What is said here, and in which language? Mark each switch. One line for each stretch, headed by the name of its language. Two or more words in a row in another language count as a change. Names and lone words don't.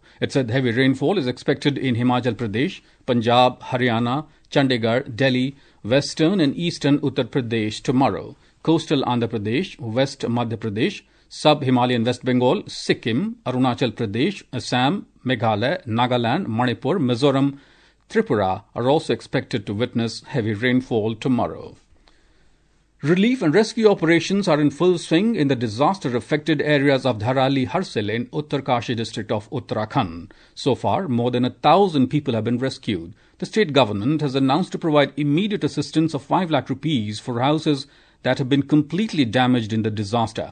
English: It said heavy rainfall is expected in Himachal Pradesh, Punjab, Haryana, Chandigarh, Delhi, Western and Eastern Uttar Pradesh tomorrow, Coastal Andhra Pradesh, West Madhya Pradesh, Sub-Himalayan West Bengal, Sikkim, Arunachal Pradesh, Assam, Meghalaya, Nagaland, Manipur, Mizoram, Tripura are also expected to witness heavy rainfall tomorrow. Relief and rescue operations are in full swing in the disaster-affected areas of Dharali Harsil in Uttarkashi district of Uttarakhand. So far, more than 1,000 people have been rescued. The state government has announced to provide immediate assistance of 5 lakh rupees for houses that have been completely damaged in the disaster.